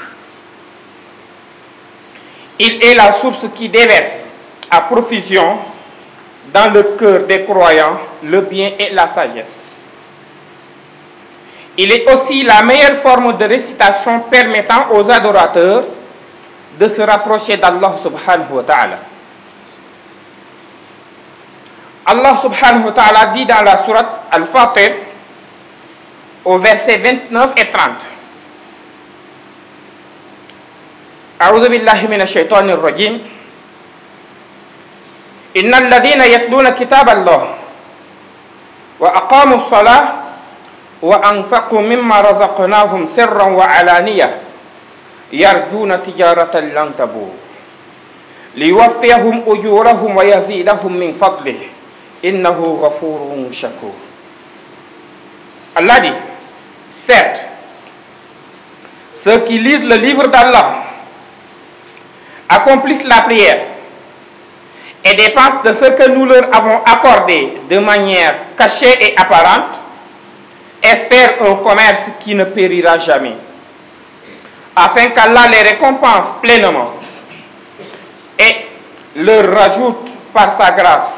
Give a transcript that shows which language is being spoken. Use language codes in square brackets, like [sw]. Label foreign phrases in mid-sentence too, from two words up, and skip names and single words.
[fr] Il est la source qui déverse à profusion dans le cœur des croyants le bien et la sagesse. Il est aussi la meilleure forme de récitation permettant aux adorateurs de se rapprocher d'Allah [ar] سبحانه وتعالى. [fr] Allah [ar] سبحانه وتعالى [fr] dit dans la sourate Al-Fatir au verset 29 et 30. [ar] أعوذ بالله من الشيطان الرجيم إن الذين يتلون كتاب الله وأقاموا الصلاة وأنفقوا مما رزقناهم سرا وعلانية يرجون تجارة لن تبور ليوفيهم أجورهم ويزيدهم من فضله إنه غفور شكور. [fr] Allah dit, certes, ceux qui lisent le livre d'Allah, accomplissent la prière et dépensent de ce que nous leur avons accordé de manière cachée et apparente, espèrent un commerce qui ne périra jamais, afin qu'Allah les récompense pleinement et leur rajoute par sa grâce.